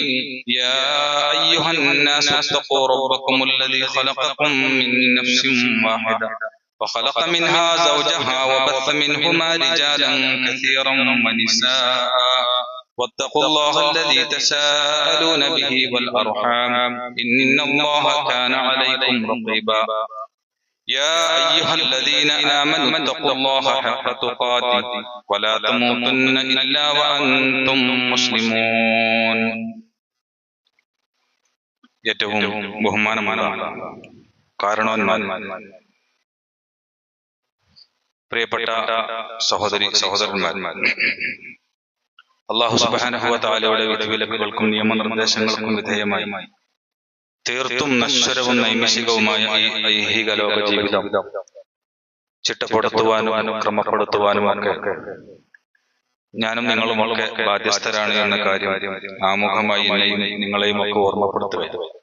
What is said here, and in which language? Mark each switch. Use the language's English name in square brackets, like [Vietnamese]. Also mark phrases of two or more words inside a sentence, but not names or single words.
[Arabic] يا أيها الناس اتقوا ربكم الذي خلقكم من نفس واحدة وخلق منها زوجها وبث منهما رجالا كثيرا ونساء واتقوا الله الذي تساءلون به والأرحام إن الله كان عليكم رقيبا. يا أيها الذين آمنوا اتقوا الله حق تقاته ولا تموتن إلا وأنتم مسلمون. [Malayalam] ഏറ്റവും ബഹുമാനമായ കാരണവന്മാർ, പ്രിയപ്പെട്ട സഹോദരി സഹോദരന്മാർ, അല്ലാഹു സുബ്ഹാനഹു വ തആലയുടെ വിധിവിലക്കുകൾക്കും നിയമനിർദ്ദേശങ്ങൾക്കും വിധേയമായി തീർത്തും നശ്വരവും നൈമിഷികവുമായ ഈ ഐഹിക ലോക ജീവിതം ചിട്ടപ്പെടുത്തുവാനും ക്രമപ്പെടുത്തുവാനും ഒക്കെ ഞാനും നിങ്ങളുമൊക്കെ ബാധ്യസ്ഥരാണ് എന്ന കാര്യം ആമുഖമായി എന്നെയും നിങ്ങളെയും ഒക്കെ ഓർമ്മപ്പെടുത്തുക.